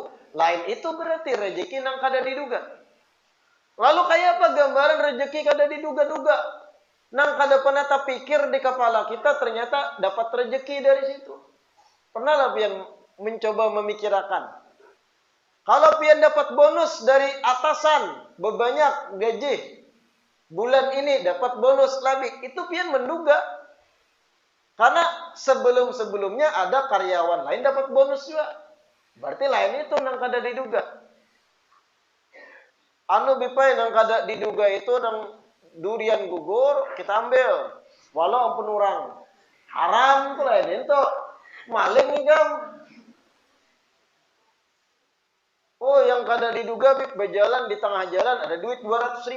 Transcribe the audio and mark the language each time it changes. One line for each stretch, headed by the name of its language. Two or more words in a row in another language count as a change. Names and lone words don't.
Banjar: Lain itu berarti rezeki yang kada diduga. Lalu kayak apa gambaran rezeki kada diduga-duga? Nang kada pernah terpikir di kepala kita, ternyata dapat rezeki dari situ. Pernahlah pian mencoba memikirkan. Kalau pian dapat bonus dari atasan, berbanyak gaji, bulan ini dapat bonus lebih, itu pian menduga.
Indonesian: Karena sebelum-sebelumnya ada karyawan lain dapat bonus juga.
Banjar: Berarti lain itu nang kada diduga. Anu bipai nang kada diduga itu nang durian gugur, kita ambil. Walau ampun orang. Haram tuh lain itu. Maling nih gam. Oh, yang kada diduga berjalan di tengah jalan ada duit 200.000.